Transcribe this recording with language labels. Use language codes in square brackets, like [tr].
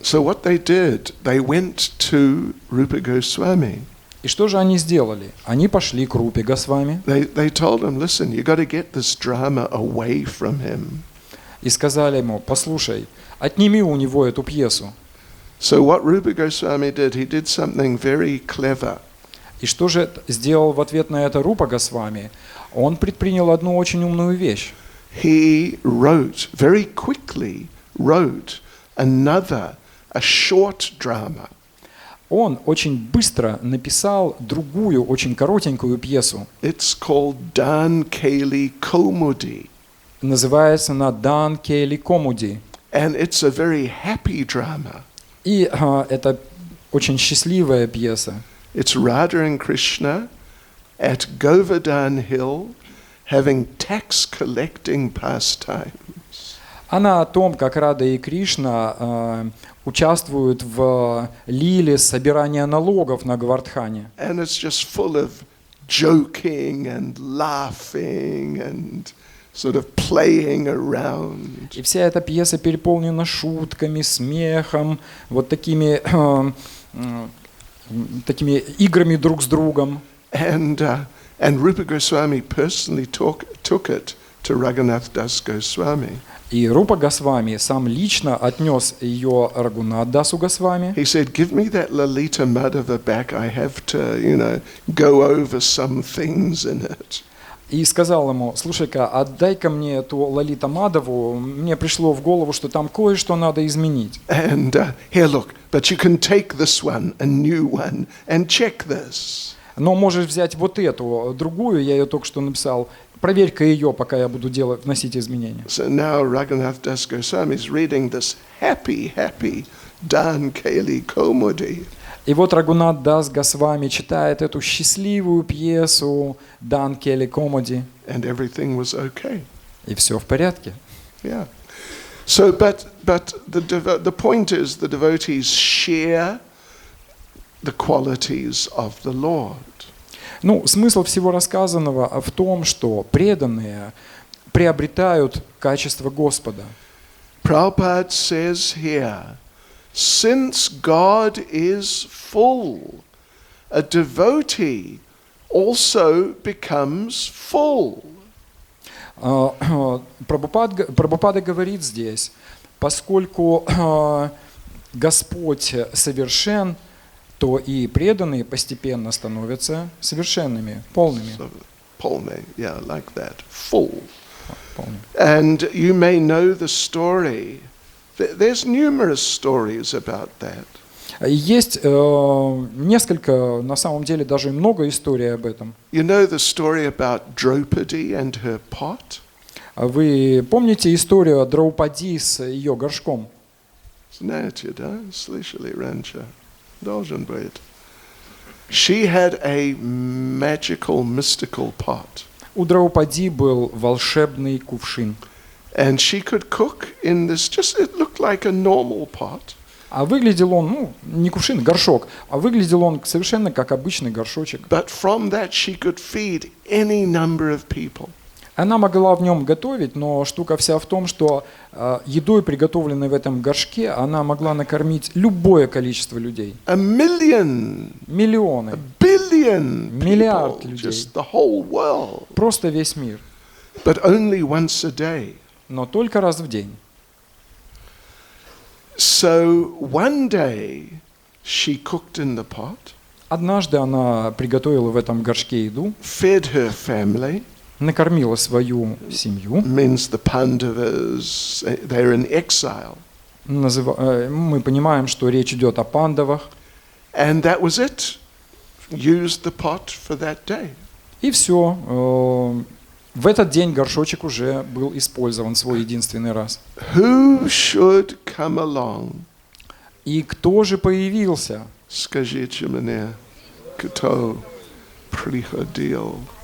[en] So what they did, they went to Rupa Goswami. [ru] И что же они сделали? Они пошли к Рупе Госвами [en] They told him, listen, you got to get this drama away from him. [ru] и сказали ему, послушай, отними у него эту пьесу. [en] So what Rupa Goswami did, he did something very clever. [ru] И что же сделал в ответ на это Рупа Госвами? Он предпринял одну очень умную вещь. [en] He wrote, very quickly wrote another, a short drama. [ru] Он очень быстро написал другую, очень коротенькую пьесу. [en] It's called Dan Keli Komudi. [ru] Называется она «Дан Кейли Комуди». [en] And it's a very happy drama. [ru] И это очень счастливая пьеса. [en] It's Radha and Krishna at Govardhan Hill having tax collecting pastimes. [ru] Она о том, как Рада и Кришна участвуют в лиле собирания налогов на Говардхане. [en] And it's just full of joking and laughing and sort of playing around. [ru] И вся эта пьеса переполнена шутками, смехом, вот такими играми друг с другом. [en] And Rupa Goswami personally took it to Raghunath Das Goswami. [ru] И Рупа Госвами сам лично отнес ее Рагунат Дасу Госвами. [en] He said, give me that Lalita Madhava back, I have to, go over some things in it. [ru] И сказал ему, слушай-ка, отдай-ка мне эту Лалита Мадаву, мне пришло в голову, что там кое-что надо изменить. [en] And here, look, but you can take this one, a new one, and check this. [ru] Но можешь взять вот эту, другую, я ее только что написал, проверь-ка ее, пока я буду вносить изменения. [en] So now Raghunath Das Goswami is reading this happy Dan Keli Komudi. [ru] И вот Рагунат Дас Госвами читает эту счастливую пьесу «Дан Кейли Комуди», [en] And everything was okay. [ru] и все в порядке. [en] Yeah. So, but the point is, the devotees share the qualities of the Lord. [ru] Ну, смысл всего рассказанного в том, что преданные приобретают качество Господа. [en] Prabhupada says here, since God is full, a devotee also becomes full. [ru] Прабхупада говорит здесь, поскольку Господь совершен, то и преданные постепенно становятся совершенными, полными. Полный, [en] yeah, like that, full. [ru] Полными. [en] And you may know the story. There's numerous stories about that. [ru] Есть несколько, на самом деле даже много историй об этом. [en] You know the story about Draupadi and her pot? [ru] Вы помните историю о Драупади с ее горшком? Знаете, да? Слышали раньше? Должен быть. [en] She had a magical, mystical pot. [ru] У Драупади был волшебный кувшин. [en] And she could cook in this, it looked like a normal pot. [ru] А выглядел он, не кувшин, горшок, а выглядел он совершенно как обычный горшочек. [en] But from that she could feed any number of people. [ru] Она могла в нем готовить, но штука вся в том, что едой, приготовленной в этом горшке, она могла накормить любое количество людей. [en] A million, [ru] Миллионы, [en] a billion [ru] миллиард [en] people, [ru] людей. [en] just the whole world. [ru] Просто весь мир. [en] But only once a day. [ru] Но только раз в день. [en] So one day she cooked in the pot, [ru] Однажды она приготовила в этом горшке еду, [en] fed her family, [ru] накормила свою семью. [en] means the Pandavas, they're in exile. [ru] Мы понимаем, что речь идет о пандавах. [en] And that was it. Used the pot for that day. [ru] И все. В этот день горшочек уже был использован свой единственный раз. [en] Who should come along? [ru] И кто же появился? Скажите мне, кто приходил?